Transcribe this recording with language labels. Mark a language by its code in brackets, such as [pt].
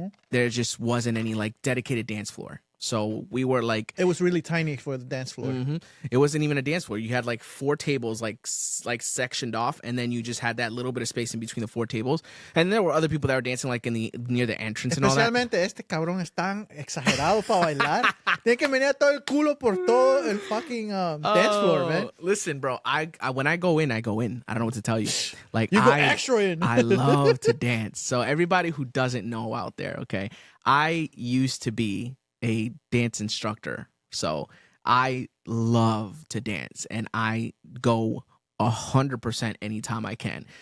[en] There just wasn't any like dedicated dance floor. So we were like, it was really tiny for the dance floor. It wasn't even a dance floor. You had like 4 tables like sectioned off, and then you just had that little bit of space in between the 4 tables. And there were other people that were dancing like near the entrance and all that. [es] Especialmente este cabrón es tan exagerado para bailar. Tiene que venir todo el culo por todo el [en] fucking dance floor, man. Listen, bro, I when I go in. I don't know what to tell you. Like you go extra in. I love to dance. So everybody who doesn't know out there, okay, I used to be a dance instructor. So I love to dance, and I go 100% anytime I can.